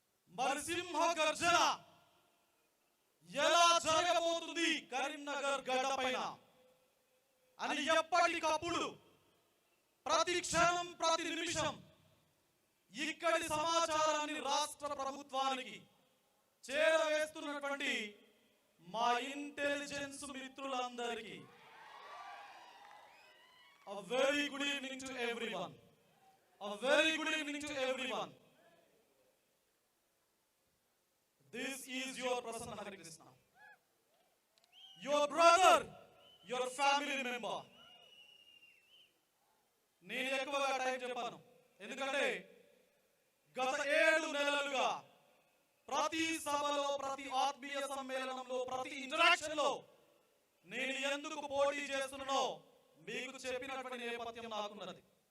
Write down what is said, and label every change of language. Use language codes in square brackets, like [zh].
[te] మరి సింహ గర్జన ఎలా జరగబోతుంది కరీంనగర్ గడ్డ పైన అని ఎప్పటికప్పుడు ప్రతి క్షణం ప్రతి నిమిషం ఇక్కడి సమాచారాన్ని రాష్ట్ర ప్రభుత్వానికి చేరవేస్తున్నటువంటి మా ఇంటెలిజెన్స్ మిత్రులందరికీ [en] a very good evening to everyone. A very good evening to everyone. This is your Prasanna Harikrishna, your brother, your family member. [te] నేను ఎక్కువగా టైం చెప్పాను, ఎందుకంటే గత 7 నెలలుగా ప్రతి సభలో, ప్రతి ఆత్మీయ సమ్మేళనంలో, ప్రతి ఇంటరాక్షన్ లో నేను ఎందుకు పోటీ చేస్తున్నానో మీకు చెప్పినటువంటి నేపథ్యం నాకున్నది.